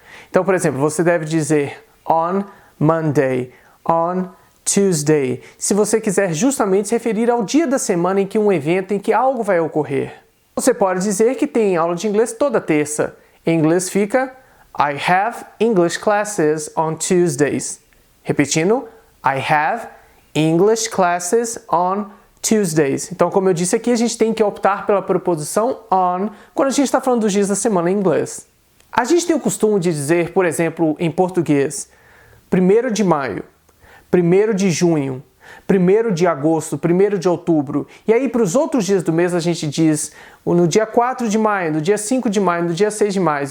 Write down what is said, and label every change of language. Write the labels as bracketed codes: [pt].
[pt] Então, por exemplo, você deve dizer [en] on Monday, on Tuesday, [pt] se você quiser justamente se referir ao dia da semana em que um evento, em que algo vai ocorrer. Você pode dizer que tem aula de inglês toda terça. Em inglês fica [en] I have English classes on Tuesdays. [pt] Repetindo, [en] I have English classes on Tuesdays. [pt] Então, como eu disse aqui, a gente tem que optar pela preposição on quando a gente está falando dos dias da semana em inglês. A gente tem o costume de dizer, por exemplo, em português, 1º de maio, 1º de junho, 1º de agosto, 1º de outubro. E aí, para os outros dias do mês, a gente diz no dia 4 de maio, no dia 5 de maio, no dia 6 de maio.